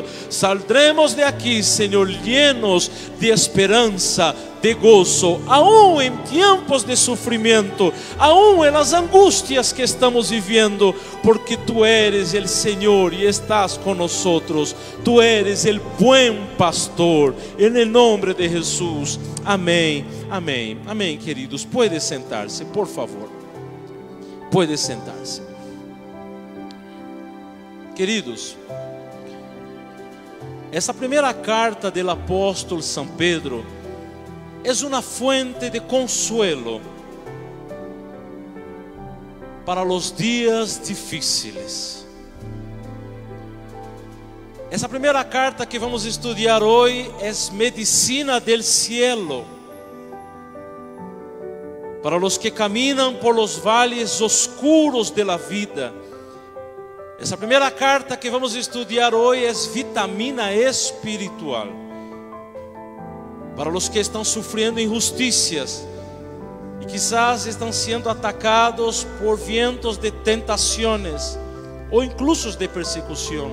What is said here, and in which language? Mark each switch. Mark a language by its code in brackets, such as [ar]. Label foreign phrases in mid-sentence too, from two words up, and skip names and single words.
[es] Saldremos de aquí, Señor, llenos de esperanza, de gozo, aún en tiempos de sufrimiento, aún en las angustias que estamos viviendo, porque tú eres el Señor y estás con nosotros. Tú eres el buen pastor, en el nombre de Jesús. Amén, amén, amén, queridos. Puede sentarse, por favor. Puede sentarse. [pt] Queridos, essa primeira carta do apóstolo São Pedro é uma fonte de [es] consuelo para los días difíciles. [pt] Essa primeira carta que vamos estudar hoje é medicina [es] del cielo, para los que caminham por los vales oscuros de la vida. [pt] Essa primeira carta que vamos estudar hoje é vitamina espiritual, [es] para los que [pt] estão sofrendo injusticias e quizás estão sendo atacados [es] por vientos de [pt] tentações ou incluso de persecução.